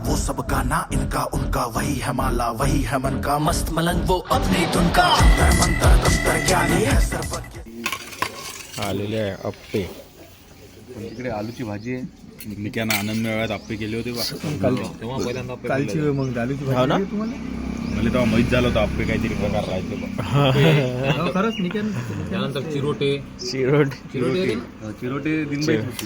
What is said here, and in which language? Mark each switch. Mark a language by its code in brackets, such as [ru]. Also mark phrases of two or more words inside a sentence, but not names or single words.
[hi] सबका ना इनका उनका वही है माला वही है मन का मस्त मलंग वो अपनी धुन का अंतर मंतर तंत्र ज्ञानी है सर्व [mr] आलेले आहे अप्पे. तिकडे आलूची भाजी आहे. निक्यानं आनंद मेळाव्यात आप्पे केले होते बा. तेव्हा पहिल्यांदा आप्पे कालची खाल्ले. मग आलूची हो ना? भाजी तुम्हाला मला तेव्हा माहीत झालं होतं आप्पे काहीतरी प्रकार राहायचे बा. खरंच निकेन त्यानंतर चिरोटे दिनबाई होते.